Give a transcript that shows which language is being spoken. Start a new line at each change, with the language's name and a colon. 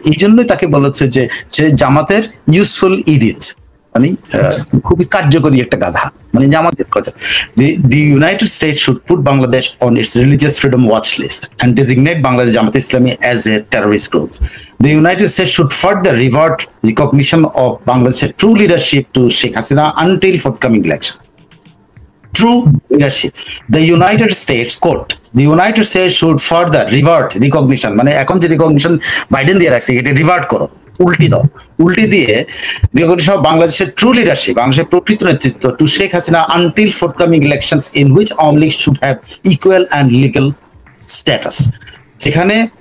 Bangla: এই জন্যই তাকে বলেছে যে সে জামাতের
English: useful idiot,
Bangla: মানে খুবই কার্যকরী একটা গাধা, মানে জামাতের কথা।
English: The United States should put Bangladesh on its religious freedom watch list and designate Bangladesh Jamaat Islami as a terrorist group. The United States should further revert recognition of Bangladesh's true leadership to Sheikh Hasina until forthcoming election. True leadership. The United States quote, the United States should further revert recognition,
Bangla: মানে এখন যে recognition Biden দিয়ে রাখছে এটা revert করো, উল্টি দাও, উল্টি দিয়ে
English: recognition of বাংলাদেশের true leadership,
Bangla: বাংলাদেশের প্রকৃত নেতৃত্ব
English: To Sheikh Hasina until forthcoming elections in which Awami League should have equal and legal status.
Bangla: যেখানে